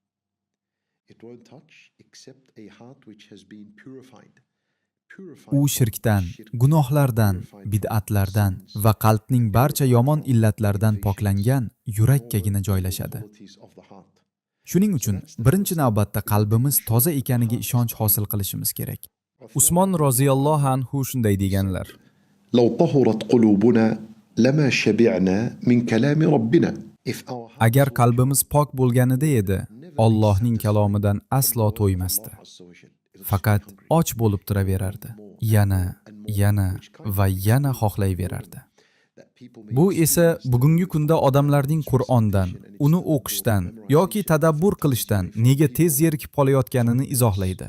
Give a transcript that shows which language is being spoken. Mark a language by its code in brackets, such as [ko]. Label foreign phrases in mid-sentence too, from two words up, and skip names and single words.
[uz] U shirkdan, gunohlardan, bid'atlardan va qalbning barcha yomon illatlardan poklangan yurakkagina joylashadi. Shuning uchun birinchi navbatda qalbimiz toza ekaniga ishonch hosil qilishimiz kerak. Usmon [ar] رضي الله عنه [uz] shunday deganlar: [ar] لو طهرت قلوبنا لما شبعنا من كلام ربنا. [uz] agar qalbimiz pok bo'lganida edi, Allohning kalomidan aslo to'ymasdi. Faqat och bo'lib turaverardi. Yana va yana xohlayverardi. Bu esa bugungi kunda odamlarning Qur'ondan, uni o'qishdan yoki tadabbur qilishdan nega tez zerikib qolayotganini izohlaydi.